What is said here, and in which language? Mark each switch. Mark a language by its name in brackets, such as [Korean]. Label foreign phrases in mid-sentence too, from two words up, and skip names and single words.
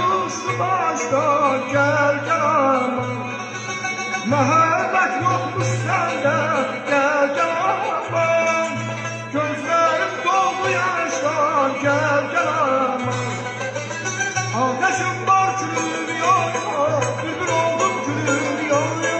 [Azerbaijani] uçdu başdan gel-gel-aman Məhəbbət yoxmuş səndə gel-gel-aman Gözlərim doldu yaşdan gel-gel-aman [Turkish] Ateşim var gülüm yok Bülbül oldum gülüm yok